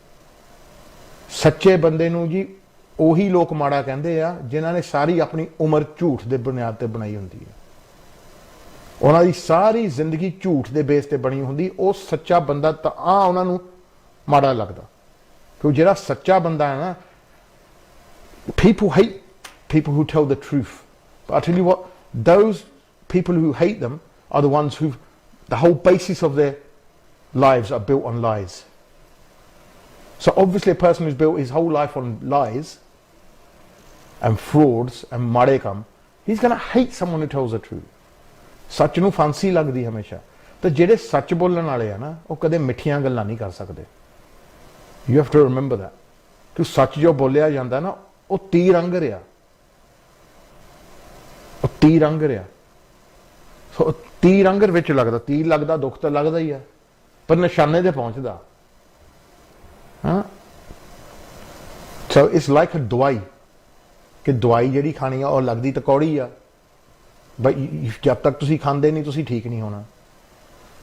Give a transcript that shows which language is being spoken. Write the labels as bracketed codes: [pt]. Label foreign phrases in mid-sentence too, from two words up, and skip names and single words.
[pa] ਸੱਚੇ ਬੰਦੇ ਨੂੰ ਜੀ ਉਹੀ ਲੋਕ ਮਾੜਾ ਕਹਿੰਦੇ ਆ ਜਿਨ੍ਹਾਂ ਨੇ ਸਾਰੀ ਆਪਣੀ ਉਮਰ ਝੂਠ ਦੇ ਬੁਨਿਆਦ ਤੇ ਬਣਾਈ ਹੁੰਦੀ ਹੈ, ਉਹਨਾਂ ਦੀ ਸਾਰੀ ਜ਼ਿੰਦਗੀ ਝੂਠ ਦੇ ਬੇਸ ਤੇ ਬਣੀ ਹੁੰਦੀ। ਉਹ ਸੱਚਾ ਬੰਦਾ ਤਾਂ ਉਹਨਾਂ ਨੂੰ ਮਾੜਾ ਲੱਗਦਾ, ਕਿਉਂ ਜਿਹੜਾ ਸੱਚਾ ਬੰਦਾ ਹੈ ਨਾ, [en] people hate people who tell the truth. But I tell you what, those people who hate them are the ones who, the whole basis of their lives are built on lies. So obviously a person who's built his whole life on lies and frauds and [pa] ਮਾੜੇ ਕੰਮ, [en] he's going to hate someone who tells the truth. [pa] ਸੱਚ ਨੂੰ ਫਾਂਸੀ ਲੱਗਦੀ ਹਮੇਸ਼ਾ। ਤਾਂ ਜਿਹੜੇ ਸੱਚ ਬੋਲਣ ਵਾਲੇ ਆ ਨਾ, ਉਹ ਕਦੇ ਮਿੱਠੀਆਂ ਗੱਲਾਂ ਨਹੀਂ ਕਰ ਸਕਦੇ। [en] You have to remember that. [pa] ਕਿ ਸੱਚ ਜੋ ਬੋਲਿਆ ਜਾਂਦਾ ਨਾ, ਉਹ ਤੀਰ ਅੰਗ ਰਿਹਾ, ਉਹ ਤੀਰ ਅੰਗ ਰਿਹਾ। ਸੋ ਤੀਰ ਅੰਗਰ ਵਿੱਚ ਲੱਗਦਾ, ਤੀਰ ਲੱਗਦਾ, ਦੁੱਖ ਤਾਂ ਲੱਗਦਾ ਹੀ ਆ, ਪਰ ਨਿਸ਼ਾਨੇ ਤੇ ਪਹੁੰਚਦਾ। ਹਾਂ, ਸੋ [en] it's like a [pa] ਦਵਾਈ, ਕਿ ਦਵਾਈ ਜਿਹੜੀ ਖਾਣੀ ਆ ਉਹ ਲੱਗਦੀ ਤਾਂ ਕੌੜੀ ਆ, ਬਈ ਜਦ ਤੱਕ ਤੁਸੀਂ ਖਾਂਦੇ ਨਹੀਂ ਤੁਸੀਂ ਠੀਕ ਨਹੀਂ ਹੋਣਾ।